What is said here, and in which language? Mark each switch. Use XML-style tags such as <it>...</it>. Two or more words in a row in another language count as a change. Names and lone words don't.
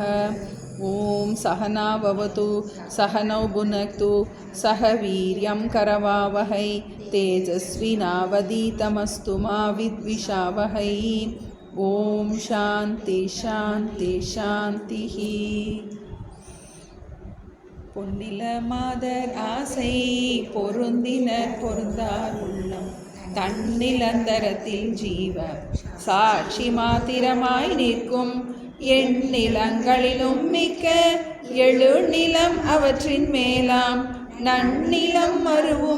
<sa>ॐ सहना भवतु सहनौ भुनक्तु सह वीर्यं करवावहै तेजस्विनावधीतमस्तु मा विद्विषावहै। ॐ शान्ति शान्ति शान्तिः।</sa> <ta>பொன்னில மாதர் ஆசை பொருந்தினர் பொருந்தார் உள்ளம் தன்னிலந்தரத்தில் ஜீவ சாட்சி மாத்திரமாய் நிற்கும் எண்ணிலங்களிலும் மிக்க எழுநிலம் அவற்றின் மேலாம் நன்னிலம் மருவும்</ta>